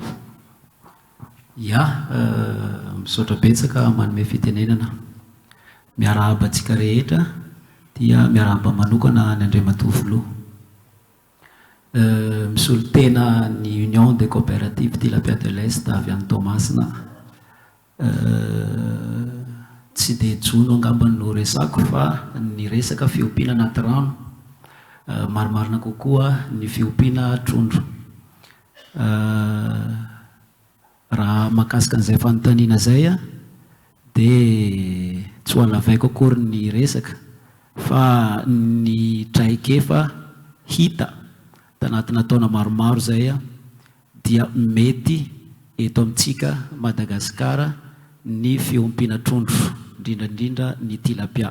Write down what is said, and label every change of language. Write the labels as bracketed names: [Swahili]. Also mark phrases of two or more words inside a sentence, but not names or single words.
[Malagasy] Ya, misaotra betsaka manome fitenenana. miarahaba antsika rehetra dia miarahaba manokana ny Andriamatoa Filoha. Misolo tena ny Union des coopératives Tilapia de l'Est avy any Toamasina. Tsy dia jono angamba no resako fa ny resaka fiompiana anaty rano, marimarina kokoa ny fiompiana trondro. Raha mahakasika an'izay fanontaniana izay a dia tsy ho alavaiko akory ny resaka fa ny traikefa hita tanatina taona maromaro izay a dia mety eto amintsika Madagasikara ny fiompiana trondro, indrindrandrindra ny tilapia.